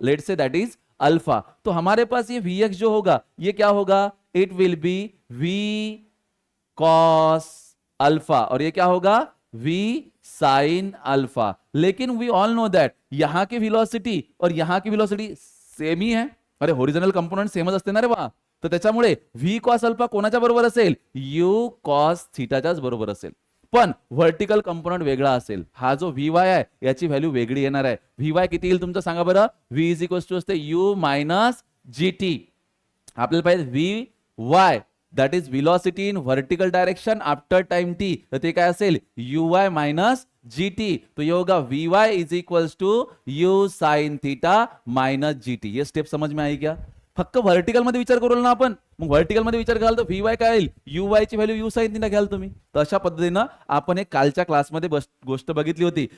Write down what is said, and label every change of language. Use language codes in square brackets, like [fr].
[en] Let's say that is alpha. [hi] तो हमारे पास ये Vx जो होगा, ये क्या होगा? [en] it will be V cos alpha, [hi] और ये क्या होगा? V sin alpha. लेकिन [en] we all know that [hi] यहां की वेलोसिटी और यहां की वेलोसिटी सेम ही है. [mr] अरे हॉरिजॉन्टल कंपोनेंट सेमच असते ना रे बा. तर त्याच्यामुळे V cos अल्फा कोणाच्या बरोबर असेल? U cos थीटाच्याच बरोबर असेल. पण व्हर्टिकल कंपोनेंट वेगळा असेल. हा जो Vy आहे याची व्हॅल्यू वेगळी येणार आहे. Vy किती येईल तुमचं सांगा बरं? V इज इक्वल टू असते u मायनस gt. आपल्याला पाहिजे Vy, [en] that is velocity in vertical direction after time t, [mr] तर ते काय असेल? uy मायनस [hi] GT, तो ये होगा VY is equals to U sine theta minus GT. ये स्टेप समझ में आई क्या? [mr] फक्त व्हर्टिकल मध्ये विचार करू ना आपण, मग व्हर्टिकल मध्ये विचार कराल तर VY काय येईल, UY ची व्हॅल्यू U साइन थीटा घ्याल तुम्ही. तर अशा पद्धतीनं आपण एक कालच्या क्लासमध्ये गोष्ट बघितली होती.